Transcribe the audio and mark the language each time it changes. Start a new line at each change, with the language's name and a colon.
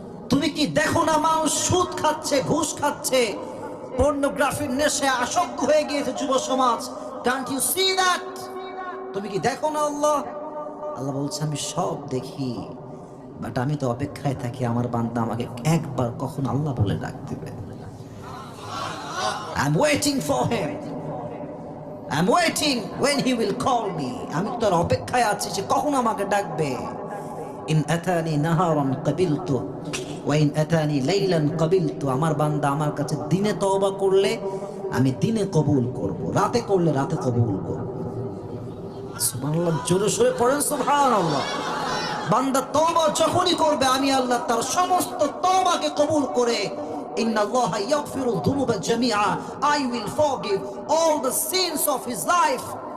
Bangla: তুমি কি দেখো না মানুষ সুদ খাচ্ছে, ঘুষ খাচ্ছে, পর্নোগ্রাফির নেশায় আসক্ত হয়ে গিয়েছে যুব সমাজ?
English: Can't you see that?
Bangla: তুমি কি দেখো না আল্লাহ? আল্লাহ বলছে, আমি সব দেখি, বাট আমি তো অপেক্ষায় থাকি আমার বান্দা আমাকে একবার কখন আল্লাহ বলে ডাক দিবে।
English: I'm waiting for him. I'm waiting when he will call me.
Bangla: আমি তো অপেক্ষায় আছি সে কখন আমাকে ডাকবে।
Arabic: ইন আতানি নাহারান কাবিলতু ওয়া ইন আতানি লাইলান কাবিলতু।
Bangla: আমার বান্দা আমার কাছে দিনে তওবা করলে আমি দিনে কবুল করব, রাতে করলে রাতে কবুল করব। সুবহানাল্লাহ, জোরে সোরে পড়েন সুবহানাল্লাহ। বান্দা তওবা যখনই করবে আমি আল্লাহ তার সমস্ত তওবাকে কবুল করে,
Arabic: ইন্নাল্লাহা ইয়াগফিরু যুনুবা জামিআ,
English: I will forgive all the sins of his life.